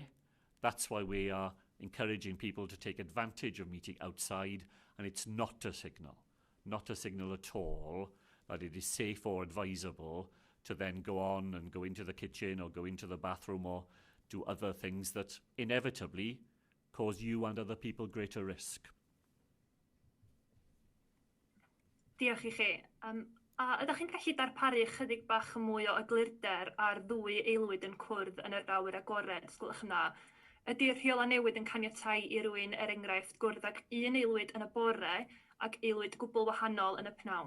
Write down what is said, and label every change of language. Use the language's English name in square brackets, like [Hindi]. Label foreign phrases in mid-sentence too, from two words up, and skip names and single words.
[English] That's why we are encouraging people to take advantage of meeting outside, and it's not a signal at all that it is safe or advisable to then go on and go into the kitchen or go into the bathroom or do other things that inevitably cause you and other people greater risk. [Welsh] Diolch i chi. A ydych chi'n gallu darparu chydig bach mwy o eglurder ar ddwy aelwyd yn cwrdd yn yr awyr agored, sgwylwch yna? Ydy'r rheola newid yn caniatáu i rywun, enghraifft, gwrdd ag un aelwyd yn y bore ac aelwyd gwbl wahanol yn y pnawn?